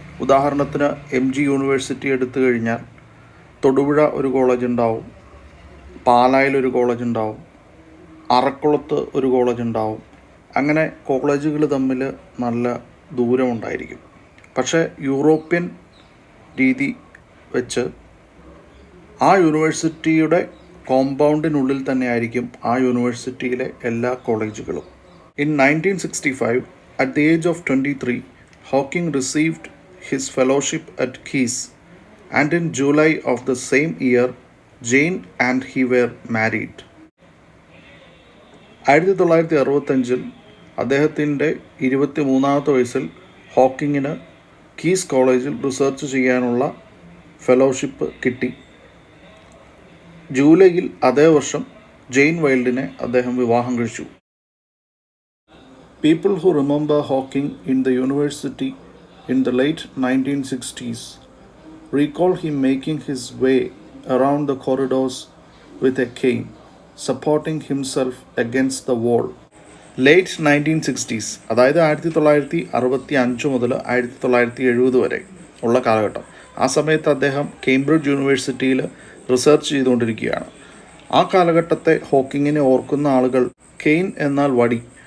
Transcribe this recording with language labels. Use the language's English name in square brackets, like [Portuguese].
[Malayalam] ഉദാഹരണത്തിന് MG university എടുത്തു കഴിഞ്ഞാൽ തൊടുപുഴ ഒരു കോളേജ് ഉണ്ടാവും, പാലായിലൊരു കോളേജ് ഉണ്ടാവും, അറക്കുളത്ത് ഒരു കോളേജ് ഉണ്ടാവും. അങ്ങനെ കോളേജുകൾ തമ്മിൽ നല്ല ദൂരമുണ്ടായിരിക്കും. പക്ഷേ യൂറോപ്യൻ രീതി വെച്ച് ആ യൂണിവേഴ്സിറ്റിയുടെ കോമ്പൗണ്ടിനുള്ളിൽ തന്നെ ആയിരിക്കും ആ യൂണിവേഴ്സിറ്റിയിലെ എല്ലാ കോളേജുകളും. [English] In 1965, at the age of 23, Hawking received his fellowship at Case, and in July of the same year, Jane and he were married. [Malayalam] 1965 അദ്ദേഹത്തിൻ്റെ 23-ാമത്തെ വയസ്സിൽ ഹോക്കിങ്ങിന് കീസ് കോളേജിൽ റിസർച്ച് ചെയ്യാനുള്ള ഫെലോഷിപ്പ് കിട്ടി. ജൂലൈയിൽ അതേ വർഷം ജെയിൻ വൈൽഡിനെ അദ്ദേഹം വിവാഹം കഴിച്ചു. [English] People who remember Hawking in the university in the late 1960s recall him making his way around the corridors with a cane, supporting himself against the wall. [Malayalam] Late 1960s, അതായത് 1965 മുതൽ 1970 വരെ ഉള്ള കാലഘട്ടം. ആ സമയത്ത് അദ്ദേഹം കേംബ്രിഡ്ജ് യൂണിവേഴ്സിറ്റിയിൽ റിസർച്ച് ചെയ്തുകൊണ്ടിരിക്കുകയാണ്. ആ കാലഘട്ടത്തെ ഹോക്കിങ്ങിനെ ഓർക്കുന്ന ആളുകൾ കെയിൻ എന്നാൽ വടി.